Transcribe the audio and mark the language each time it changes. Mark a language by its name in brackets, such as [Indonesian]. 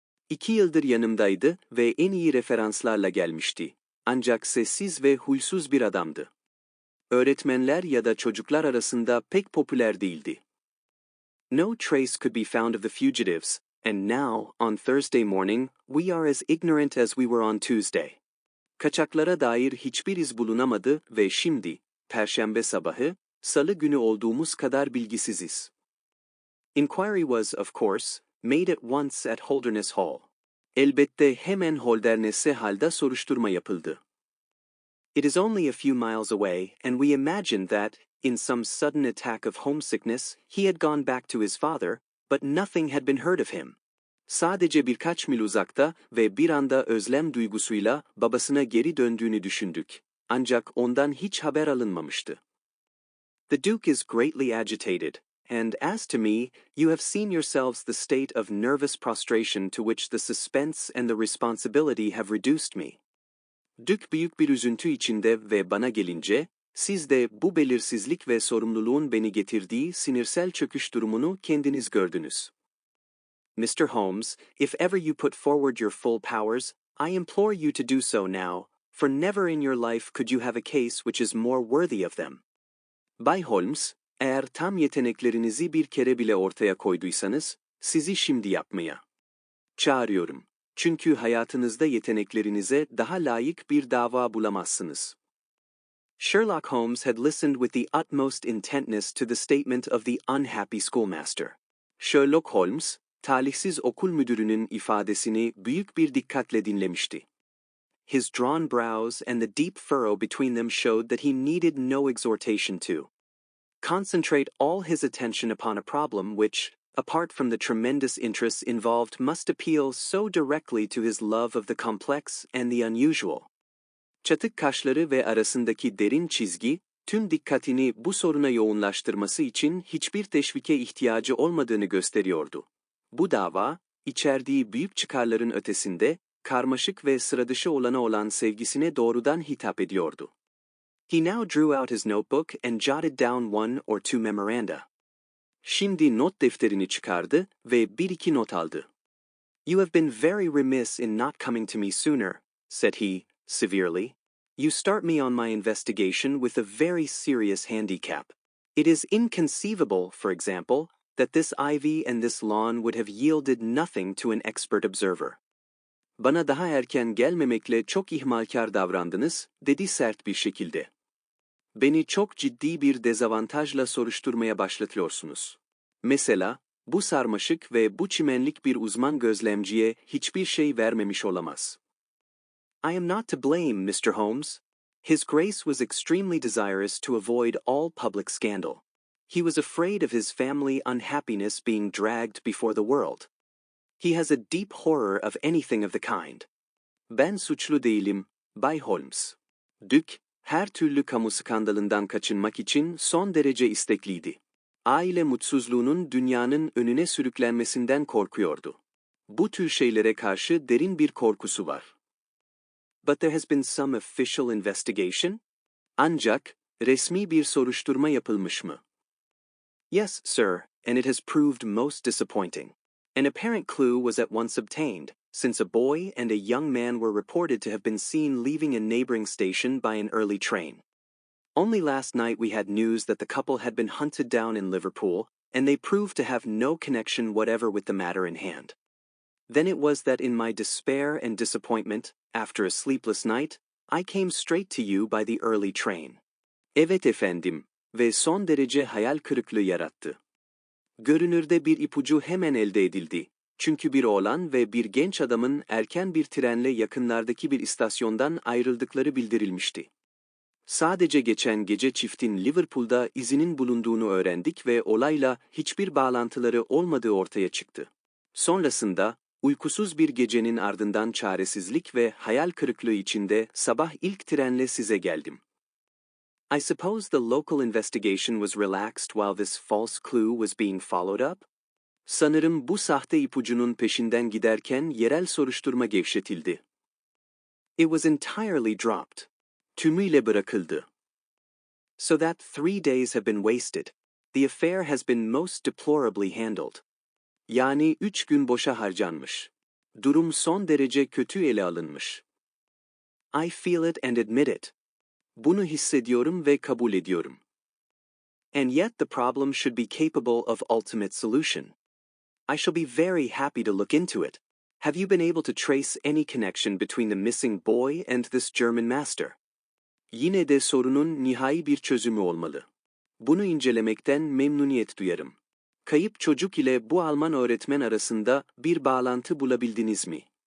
[Turkish] 2 yıldır yanımdaydı ve en iyi referanslarla gelmişti. Ancak sessiz ve huysuz bir adamdı. Öğretmenler ya da çocuklar arasında pek popüler değildi. [English] No trace could be found of the fugitives, and now, on Thursday morning, we are as ignorant as we were on Tuesday. [Turkish] Kaçaklara dair hiçbir iz bulunamadı ve şimdi, Perşembe sabahı, Salı günü olduğumuz kadar bilgisiziz. [English] Inquiry was, of course, made at once at Holderness Hall. [Turkish] Elbette hemen Holderness Hall'da soruşturma yapıldı. [English] It is only a few miles away, and we imagined that, in some sudden attack of homesickness, he had gone back to his father, but nothing had been heard of him. [Turkish] Sadece birkaç mil uzakta ve bir anda özlem duygusuyla babasına geri döndüğünü düşündük. Ancak ondan hiç haber alınmamıştı. [English] The Duke is greatly agitated, and as to me, you have seen yourselves the state of nervous prostration to which the suspense and the responsibility have reduced me. [Turkish] Dük büyük bir üzüntü içinde ve bana gelince, siz de bu belirsizlik ve sorumluluğun beni getirdiği sinirsel çöküş durumunu kendiniz gördünüz. [English] Mr. Holmes, if ever you put forward your full powers, I implore you to do so now, for never in your life could you have a case which is more worthy of them. [Turkish] Bay Holmes, eğer tam yeteneklerinizi bir kere bile ortaya koyduysanız, sizi şimdi yapmaya çağırıyorum. Çünkü hayatınızda yeteneklerinize daha layık bir dava bulamazsınız. [English] Sherlock Holmes had listened with the utmost intentness to the statement of the unhappy schoolmaster. [Turkish] Sherlock Holmes, talihsiz okul müdürünün ifadesini büyük bir dikkatle dinlemişti. [English] His drawn brows and the deep furrow between them showed that he needed no exhortation to concentrate all his attention upon a problem which, apart from the tremendous interests involved, must appeal so directly to his love of the complex and the unusual. [Turkish] Çatık kaşları ve arasındaki derin çizgi, tüm dikkatini bu soruna yoğunlaştırması için hiçbir teşvike ihtiyacı olmadığını gösteriyordu. Bu dava, içerdiği büyük çıkarların ötesinde, karmaşık ve sıradışı olana olan sevgisine doğrudan hitap ediyordu. [English] He now drew out his notebook and jotted down 1 or 2 memoranda. [Turkish] Şimdi not defterini çıkardı ve bir iki not aldı. [English] You have been very remiss in not coming to me sooner, said he, severely. You start me on my investigation with a very serious handicap. It is inconceivable, for example, that this ivy and this lawn would have yielded nothing to an expert observer. [Turkish] Bana daha erken gelmemekle çok ihmalkar davrandınız, dedi sert bir şekilde. Beni çok ciddi bir dezavantajla soruşturmaya başlatıyorsunuz. Mesela, bu sarmaşık ve bu çimenlik bir uzman gözlemciye hiçbir şey vermemiş olamaz. [English] I am not to blame, Mr. Holmes. His Grace was extremely desirous to avoid all public scandal. He was afraid of his family unhappiness being dragged before the world. He has a deep horror of anything of the kind. [Turkish] Ben suçlu değilim, Bay Holmes. Dük, her türlü kamu skandalından kaçınmak için son derece istekliydi. Aile mutsuzluğunun dünyanın önüne sürüklenmesinden korkuyordu. Bu tür şeylere karşı derin bir korkusu var. [English] But there has been some official investigation? [Turkish] Ancak, resmi bir soruşturma yapılmış mı? [English] Yes, sir, and it has proved most disappointing. An apparent clue was at once obtained, since a boy and a young man were reported to have been seen leaving a neighboring station by an early train. Only last night we had news that the couple had been hunted down in Liverpool, and they proved to have no connection whatever with the matter in hand. Then it was that in my despair and disappointment, after a sleepless night, I came straight to you by the early train. [Turkish] Evet efendim, ve son derece hayal kırıklığı yarattı. Görünürde bir ipucu hemen elde edildi. Çünkü bir oğlan ve bir genç adamın erken bir trenle yakınlardaki bir istasyondan ayrıldıkları bildirilmişti. Sadece geçen gece çiftin Liverpool'da izinin bulunduğunu öğrendik ve olayla hiçbir bağlantıları olmadığı ortaya çıktı. Sonrasında, uykusuz bir gecenin ardından çaresizlik ve hayal kırıklığı içinde sabah ilk trenle size geldim. [English] I suppose the local investigation was relaxed while this false clue was being followed up? [Turkish] Sanırım bu sahte ipucunun peşinden giderken yerel soruşturma gevşetildi. [English] It was entirely dropped. [Turkish] Tümüyle bırakıldı. [English] So that 3 days have been wasted. The affair has been most deplorably handled. [Turkish] Yani 3 gün boşa harcanmış. Durum son derece kötü ele alınmış. [English] I feel it and admit it. [Turkish] Bunu hissediyorum ve kabul ediyorum. [English] And yet the problem should be capable of ultimate solution. I shall be very happy to look into it. Have you been able to trace any connection between the missing boy and this German master? [Turkish] Yine de sorunun nihai bir çözümü olmalı. Bunu incelemekten memnuniyet duyarım. Kayıp çocuk ile bu Alman öğretmen arasında bir bağlantı bulabildiniz mi?